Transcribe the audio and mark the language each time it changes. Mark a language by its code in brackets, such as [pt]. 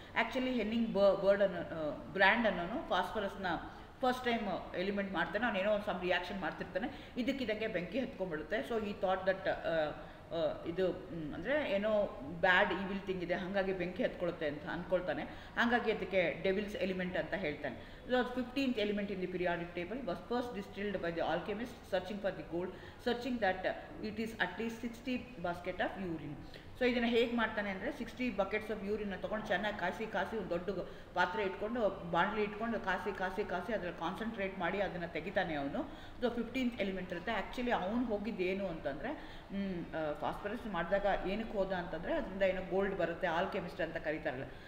[kn] Actually Henning brand ಅನ್ನೋನು ಫಾಸ್ಫರಸ್ನ first time element ಮಾಡ್ತಾನೆ. ಅವನೇನೋ ಒಂದು ಸಮ್ ರಿಯಾಕ್ಷನ್ ಮಾಡ್ತಿರ್ತಾನೆ, ಇದಕ್ಕಿದಂಗೆ ಬೆಂಕಿ ಹತ್ಕೊಂಡ್ಬಿಡುತ್ತೆ. ಸೊ ಈ ಥಾಟ್ ದಟ್ ಇದು ಅಂದರೆ ಏನೋ [en] bad evil thing [kn] ಇದೆ, ಹಾಗಾಗಿ ಬೆಂಕಿ ಹತ್ಕೊಳ್ಳುತ್ತೆ ಅಂತ ಅಂದ್ಕೊಳ್ತಾನೆ. ಹಾಗಾಗಿ ಅದಕ್ಕೆ ಡೆವಿಲ್ಸ್ ಎಲಿಮೆಂಟ್ ಅಂತ ಹೇಳ್ತಾನೆ. [en] So 15th element in the periodic table was first distilled by the alchemist searching for the gold, searching that it is at least 60 basket of urine. [kn] So ಇದನ್ನು ಹೇಗೆ ಮಾಡ್ತಾನೆ ಅಂದರೆ [en] 60 buckets of urine [kn] ತೊಗೊಂಡು ಚೆನ್ನಾಗಿ ಕಾಸಿ ಒಂದು ದೊಡ್ಡ ಪಾತ್ರೆ ಇಟ್ಕೊಂಡು ಬಾಣಲಿ ಇಟ್ಕೊಂಡು ಕಾಸಿ ಅದರಲ್ಲಿ ಕಾನ್ಸಂಟ್ರೇಟ್ ಮಾಡಿ ಅದನ್ನು ತೆಗಿತಾನೆ ಅವನು. ಸೊ 15th ಎಲಿಮೆಂಟ್ ಇರುತ್ತೆ. ಆ್ಯಕ್ಚುಲಿ ಅವನು ಹೋಗಿದ್ದೇನು ಅಂತಂದರೆ ಫಾಸ್ಫರಸ್ ಮಾಡಿದಾಗ ಏನಕ್ಕೆ ಹೋದ ಅಂತಂದರೆ ಅದರಿಂದ ಏನೋ ಗೋಲ್ಡ್ ಬರುತ್ತೆ, ಆಲ್ಕೆಮಿಸ್ಟ್ ಅಂತ ಕರೀತಾರಲ್ಲ.